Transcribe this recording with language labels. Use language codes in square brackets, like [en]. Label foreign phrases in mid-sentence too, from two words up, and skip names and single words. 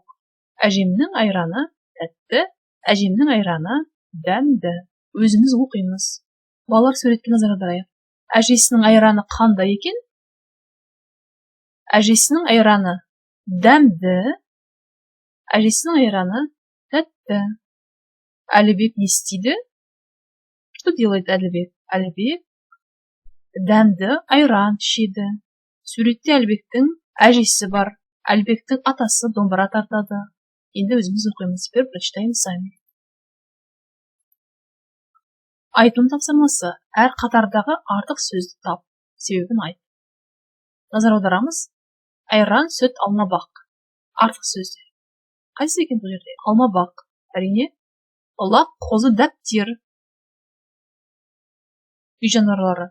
[kk] Әжемнің айраны тәтті, әжемнің айраны дәмді. Өзіміз оқимыз. Балалар, суретке назар аударайық. Әжесінің айраны қандай екен? Әжесінің айраны дәмді, әжесінің айраны тәтті. Әлібек не істейді? [ru] Что делает Әлібек? [kk] Әлібек дәмді айран ішеді. Суретте Әлібектің әжесі бар. Әлібектің атасы домбыра тартады. Енді өзіміз оқимыз. [ru] Теперь прочитаем сами. [kk] Айтылым тапсырмасы. Әр қатардағы артық сөзді тап. Себебін айт. Назар аударамыз. Айран, сүт, алмабақ. Артық сөздер. Қайсы екен бұл жерде? Алмабақ. Әрине. Лақ, қозы, дәптер. Үй жануарлары.